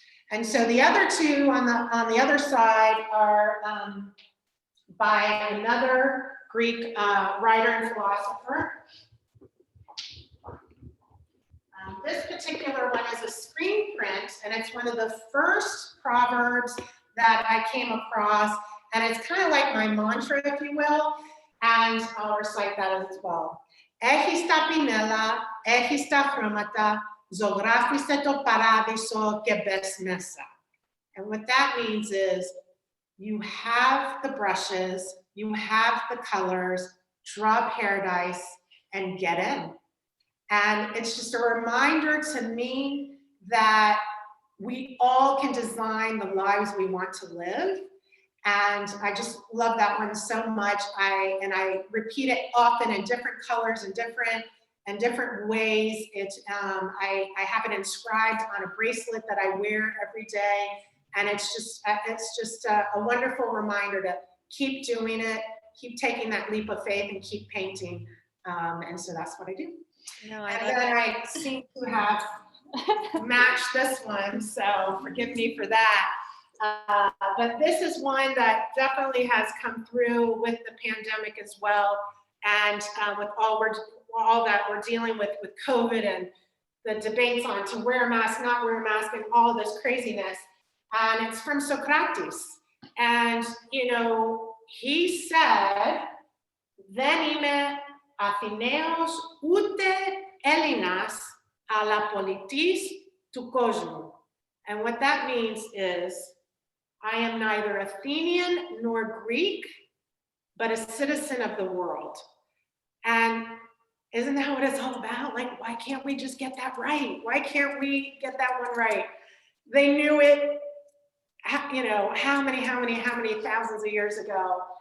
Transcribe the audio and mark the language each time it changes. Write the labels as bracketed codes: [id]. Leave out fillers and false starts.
[en] And so the other two on the other side are by another Greek writer and philosopher. This particular one is a screen print, and it's one of the first proverbs that I came across, and it's kind of like my mantra, if you will, and I'll recite that as well. [el] Έχεις τα πινέλα, έχεις τα χρώματα, ζωγράφισε το παράδεισο και μπες μέσα. [en] And what that means is, you have the brushes, you have the colors, draw paradise and get in. And it's just a reminder to me that we all can design the lives we want to live. And I just love that one so much. I repeat it often in different colors and different ways. I have it inscribed on a bracelet that I wear every day. And it's just a wonderful reminder to keep doing it, keep taking that leap of faith, and keep painting. And so that's what I do. No, and then I seem to have matched this one, so forgive me for that. But this is one that definitely has come through with the pandemic as well, and with all that we're dealing with COVID and the debates on to wear a mask, not wear a mask, and all this craziness. And it's from Socrates, and he said, [el] "Δεν είμαι Αθηναίος ούτε Έλληνας, αλλά πολιτής του κόσμου." [en] And what that means is, I am neither Athenian nor Greek, but a citizen of the world. And isn't that what it's all about? Like, why can't we just get that right? Why can't we get that one right? They knew it, how many thousands of years ago.